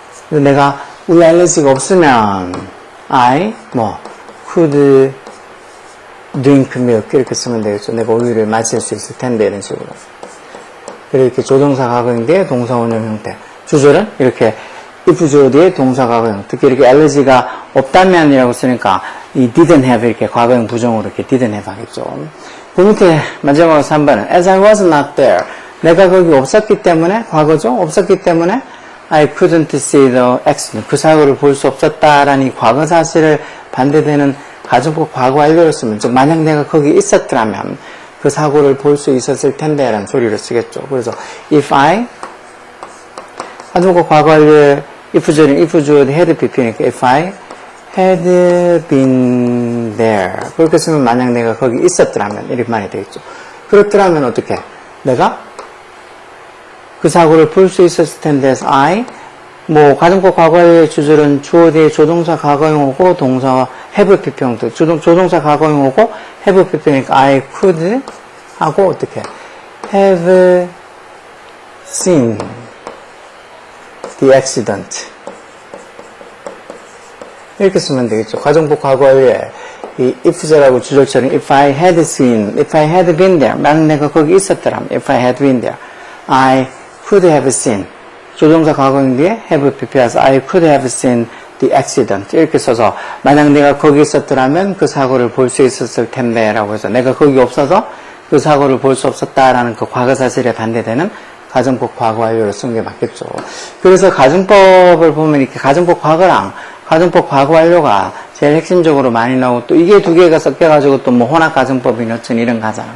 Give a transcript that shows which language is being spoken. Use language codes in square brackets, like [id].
[ko] 내가 우유 알러지가 없으면 I 뭐 [en] could drink milk [ko] 이렇게 쓰면 되겠죠. 내가 우유를 마실 수 있을 텐데 이런 식으로. 그리고 이렇게 조동사 과거인데 동사 원형 형태. 주절은 이렇게 if 주어 뒤에 동사 과거형. 특히 이렇게 알러지가 없다면이라고 쓰니까 이 [en] didn't have [ko] 이렇게 과거형 부정으로 이렇게 didn't have 하겠죠. 그 밑에 마지막으로 3번은 [en] as I was not there. [ko] 내가 거기 없었기 때문에 과거죠. 없었기 때문에 [en] I couldn't see the accident. [ko] 그 사고를 볼 수 없었다라는 이 과거 사실을 반대되는 가정법 과거 완료를 쓰면 즉 만약 내가 거기 있었더라면 그 사고를 볼 수 있었을 텐데 라는 소리를 쓰겠죠. 그래서 [en] if I [ko] 가정법 과거 완료의 if 주어는 if 주어도 had pp니까 [en] if I had been there. [ko] 그렇게 쓰면 만약 내가 거기 있었더라면 이렇게 말이 되겠죠. 그렇더라면 어떻게? 내가 그 사고를 볼 수 있었을 텐데 해서 I 뭐 가정법 과거의 주절은 주어 뒤에 조동사 과거형이고 동사와 have pp형도 조동사 과거형이고 have pp니까 [en] I could [ko] 하고 어떻게? [en] have seen the accident. [ko] 이렇게 쓰면 되겠죠. 가정법 과거 완료에 이 if절하고 주절처럼 [en] if I had seen, if I had been there, [ko] 만약 내가 거기 있었더라면 [en] if I had been there, I could have seen. [ko] 조동사 과거인 뒤에 [en] have pp여서 I could have seen the accident. [ko] 이렇게 써서 만약 내가 거기 있었더라면 그 사고를 볼 수 있었을 텐데 라고 해서 내가 거기 없어서 그 사고를 볼 수 없었다라는 그 과거 사실에 반대되는 가정법 과거 완료를 쓴 게 맞겠죠. 그래서 가정법을 보면 이렇게 가정법 과거랑 가정법 과거 완료가 제일 핵심적으로 많이 나오고 또 이게 두 개가 섞여가지고 또 뭐 혼합 가정법이나 어쩐 이런 가잖아.